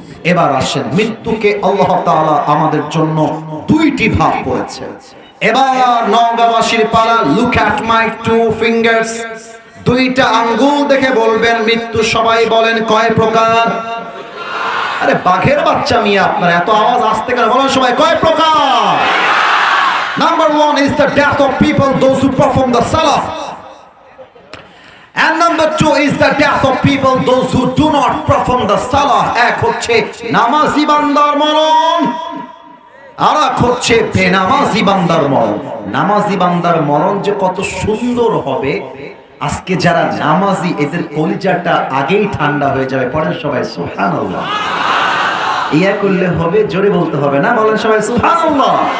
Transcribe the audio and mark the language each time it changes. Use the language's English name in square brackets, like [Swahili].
[Bangla] এবার আসেন, মৃত্যুকে আল্লাহ তাআলা আমাদের জন্য দুইটি ভাগ করেছে। এবার নওগাঁবাসীর পালা, [English] look at my two fingers, [Bangla] দুইটা আঙ্গুল দেখে বলবেন মৃত্যু সবাই বলেন কয় প্রকার? আরে বাঘের বাচ্চা মিয়া, আপনার এত আওয়াজ আসতে কেন? বলেন সবাই কয় প্রকার? [English] Number 1 is the death of people, those who perform the salah. And number 2 is the death of people, those who do not perform the salah. [Bangla] এক হচ্ছে নামাজি বান্দার মরণ, আর এক হচ্ছে বেনামাজি বান্দার মরণ। নামাজি বান্দার মরণ যে কত সুন্দর হবে, আজকে যারা নামাজি এদের কলিজাটা আগেই ঠান্ডা হয়ে যাবে। পড়েন সবাই সুবহানাল্লাহ। ইয়া করলে হবে, জোরে বলতে হবে না, বলেন সবাই সুবহানাল্লাহ।